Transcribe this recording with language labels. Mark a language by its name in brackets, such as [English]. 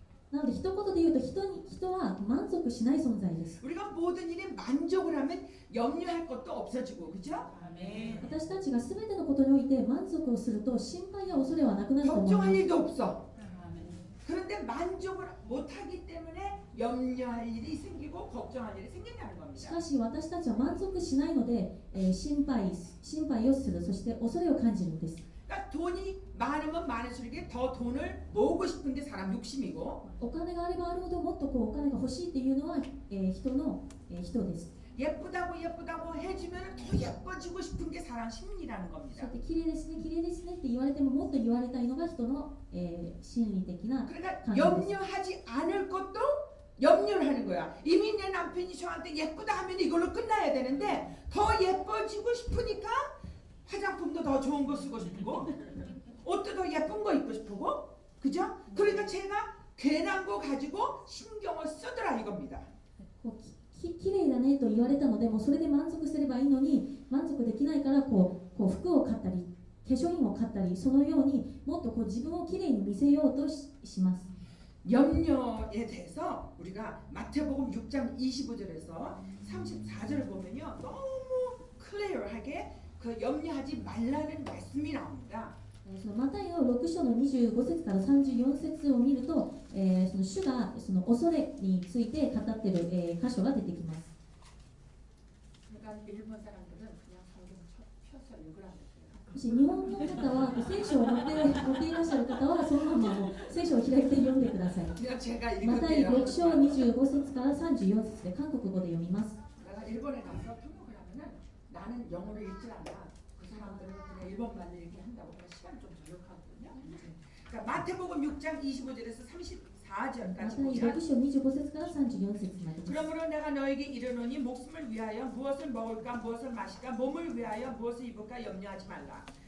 [Japanese] なので一言で言うと人は満足しない存在です。 [Korean] 우리가 모든 일에 만족을 하면 염려할 것도 없어지고, 그죠? [Japanese] 私たちが全てのことにおいて満足をすると心配や恐れはなくなると思います。 [Korean] 걱정할 일도 없어. 그런데 만족을 못하기 때문에 염려할 일이 생기고 걱정할 일이 생긴다는 [Japanese] し [Korean] 겁니다. [Japanese] かし私たちは満足しないので、心配をする、そして恐れを感じるんです。 [Korean] 그러니까 돈이 많으면 많을수록 더 돈을 모으고 싶은 게 사람 욕심이고 [Japanese] お金があればあるほどもっとお金が欲しいっていうのは、人です。 [Korean] 예쁘다고 해주면 더 예뻐지고 싶은 게 사람 심리라는 [Japanese] そう [Korean] 겁니다. [Japanese] やって綺麗ですね、綺麗ですねって言われてももっと言われたいのが人の、心理的な [Korean] 그러니까 [Japanese] 感情です。 [Korean] 염려하지 않을 것도 염려를 하는 거야. 이미 내 남편이 저한테 예쁘다 하면 이걸로 끝나야 되는데 더 예뻐지고 싶으니까 화장품도 더 좋은 거 쓰고 싶고 옷도 더 예쁜 거 입고 싶고, 그죠? 그러니까 제가 괜한 거 가지고 신경을 쓰더라 이겁니다. [Japanese] 綺麗だねと言われたのでもうそれで満足すればいいのに満足できないから服を買ったり化粧品を買ったりそのようにもっと自分を綺麗に見せようとします。 [Korean] 염려에 대해서 우리가 마태복음 6장 25절에서 34절을 보면요 너무 클리어하게 그 염려하지 말라는 말씀이 나옵니다. [Japanese] そのマタイの6章の25節から34節を見ると、その主がその恐れについて語っている、箇所が出てきます。 [Korean] 그러니까 일본 사람들은 그냥 성경 펴서 읽으라는 거예요. [Japanese] もし日本の方は聖書を持っていらっしゃる方はそのまま聖書を開いて読んでください。 [Korean] 그냥 제가 [Japanese] マタイ [Korean] 읽을게요. [Japanese] 6章25節から34節で韓国語で読みます。 [Korean] 내가 일본에 가서 통역을 하면은 나는 영어를 읽질 않아. 그 사람들은 그냥 일본말로 이렇게 한다고 그냥 시간 좀 절약하거든요. 그러니까 마태복음 6장 25절에서 34절까지 [Japanese] マタイ [Korean] 보면 [Japanese] 6章25節から34節までです。 [Korean] 그러므로 내가 너에게 이르노니 목숨을 위하여 무엇을 먹을까 무엇을 마실까 몸을 위하여 무엇을 입을까 염려하지 말라.